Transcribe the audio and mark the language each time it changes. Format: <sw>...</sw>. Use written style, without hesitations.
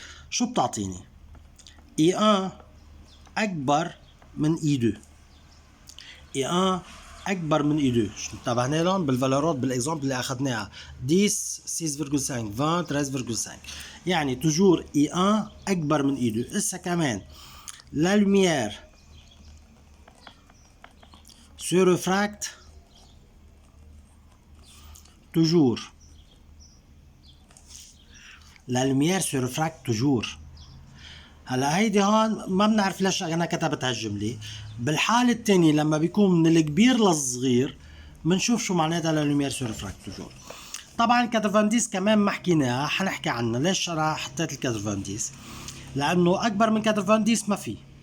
<ar>شو بتعطيني؟ اي 1 اكبر من اي 2. اي 1 اكبر من اي 2. انتبهنا لهم بالفالورات بالاكزامبل اللي اخذناها 10 6,5 20 13,5. يعني توجور اي 1 اكبر من اي 2.</ar> <fr>اسا كمان لا lumière se refracte toujours. La lumière se refracte toujours.</fr> <ar>هلا هيدي هون ما بنعرف ليش انا كتبت هالجمله. بالحاله الثانيه لما بيكون من الكبير للصغير بنشوف شو معناتها لا lumière</ar> <fr>se refracte toujours.</fr> <ar>طبعا 90 كمان ما حكيناها حنحكي عنها. ليش انا حطيت ال 90؟ لانه اكبر من 90 ما في.</ar>